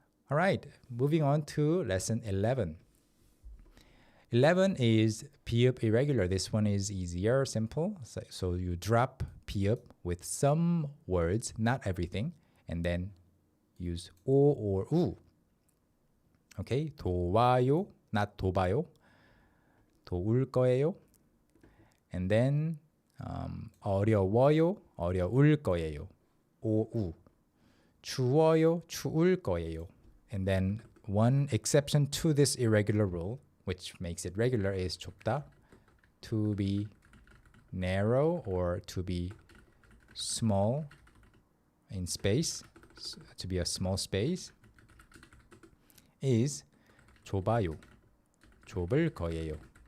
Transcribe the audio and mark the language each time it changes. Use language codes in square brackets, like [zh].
[en] All right, moving on to lesson 11. 11 is piup irregular. This one is easier, simple. So you drop piup with some words, not everything, and then use o or u. [ko] Okay, 도와요, [en] not [ko] 도봐요. 도울 거예요. [en] And then [ko] 어려워요, 어려울 거예요. 오, 우. 추워요, 추울 거예요. [en] And then one exception to this irregular rule, which makes it regular, is 좁다, to be narrow or to be small in space, to be a small space, is [ko] 좁아요, 좁을 거예요.